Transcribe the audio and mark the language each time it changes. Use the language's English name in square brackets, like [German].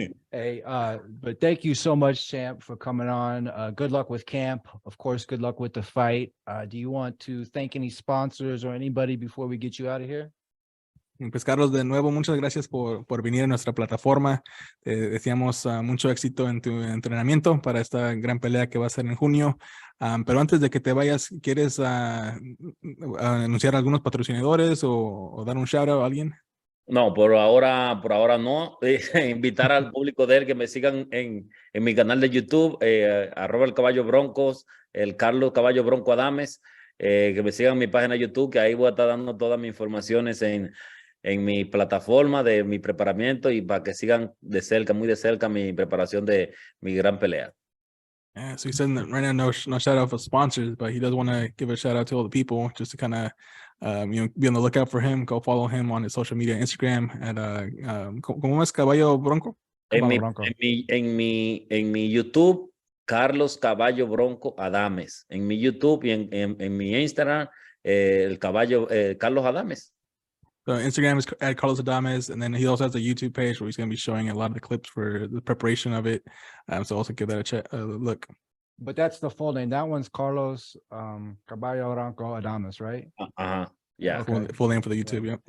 [English] Hey, but thank you so much, champ, for coming on. Good luck with camp. Of course, good luck with the fight. Do you want to thank any sponsors or anybody before we get you out of here? [Spanish] Pues Carlos, de nuevo, muchas gracias por venir a nuestra plataforma. Deseamos mucho éxito en tu entrenamiento para esta gran pelea que va a ser en junio. Pero antes de que te vayas, ¿quieres anunciar algunos patrocinadores o dar un shout out a alguien? No, por ahora no. Invitar al público de él que me sigan en mi canal de YouTube, @el Caballo Broncos, el Carlos Caballo Bronco Adames, que me sigan en mi página de YouTube, que ahí voy a estar dando todas mis informaciones en mi plataforma de mi preparamiento y para que sigan de cerca, muy de cerca, mi preparación de mi gran pelea. [English] Yeah, so he said that right now no shout out for sponsors, but he does want to give a shout out to all the people just to kind of be on the lookout for him. Go follow him on his social media, Instagram at [Spanish] ¿cómo es [English] Caballo Bronco? [Spanish] En mi YouTube, Carlos Caballo Bronco Adames. En mi YouTube y en mi Instagram, el Caballo Carlos Adames. [English] So Instagram is at Carlos Adames, and then he also has a YouTube page where he's going to be showing a lot of the clips for the preparation of it. So also give that a look. But that's the full name. That one's Carlos Caballo Bronco Adames, right? Yeah. Okay. Full name for the YouTube. Yeah.